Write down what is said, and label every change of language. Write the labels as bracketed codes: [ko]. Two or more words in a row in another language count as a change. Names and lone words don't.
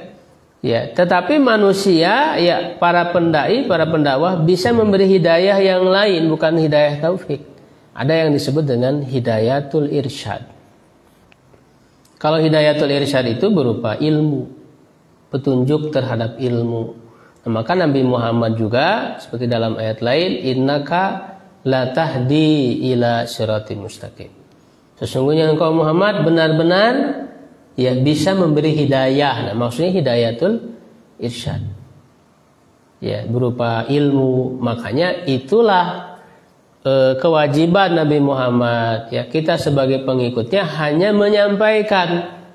[id] Ya, tetapi manusia, ya para pendai, para pendakwah bisa memberi hidayah yang lain, bukan hidayah taufik. Ada yang disebut dengan [ar] هداية الإرشاد. [id] Kalau [ar] هداية الإرشاد [id] itu berupa ilmu, petunjuk terhadap ilmu. Nah, maka Nabi Muhammad juga seperti dalam ayat lain, [ar] إنك لتهدي إلى صراط مستقيم. [id] Sesungguhnya engkau Muhammad benar-benar ya bisa memberi hidayah. Nah, maksudnya [ar] هداية الإرشاد. [id] Ya, berupa ilmu. Makanya itulah kewajiban Nabi Muhammad. Ya, kita sebagai pengikutnya hanya menyampaikan.